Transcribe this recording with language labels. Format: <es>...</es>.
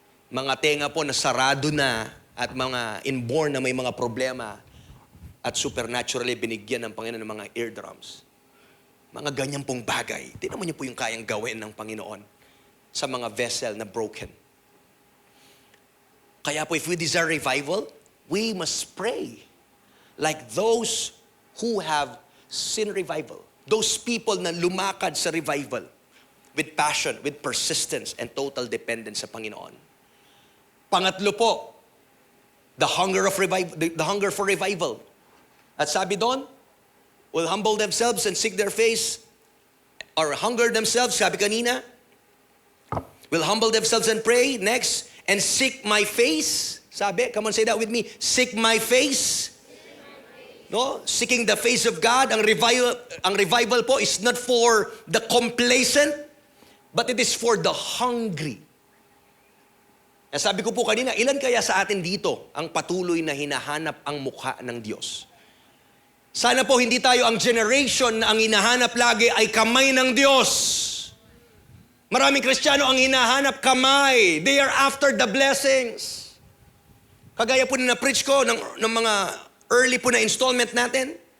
<tl>Mga tenga po na sarado na at mga inborn na may mga problema, at supernaturally binigyan ng Panginoon ng mga eardrums. Mga ganyan pong bagay. Tingnan mo niyo po yung kayang gawin ng Panginoon sa mga vessel na broken. Kaya po,</tl> <en>if we desire revival, we must pray like those who have seen revival. Those people na lumakad sa revival with passion, with persistence, and total dependence sa Panginoon.</en> <tl>Pangatlo po,</tl> <en>the hunger of revival, the hunger for revival. At sabi doon, will humble themselves and seek their face, or hunger themselves, sabi kanina, will humble themselves and pray. Next, and seek my face. Sabi, come on, say that with me. Seek my face. No? Seeking the face of God. Ang revival po is not for the complacent, but it is for the hungry.</en> <tl>Sabi ko po kanina, ilan kaya sa atin dito ang patuloy na hinahanap ang mukha ng Diyos? Sana po hindi tayo ang generation na ang hinahanap lagi ay kamay ng Diyos. Maraming Kristiyano ang hinahanap kamay.</tl> <en>They are after the blessings.</en> <tl>Kagaya po na preach ko ng mga early po na installment natin.</tl>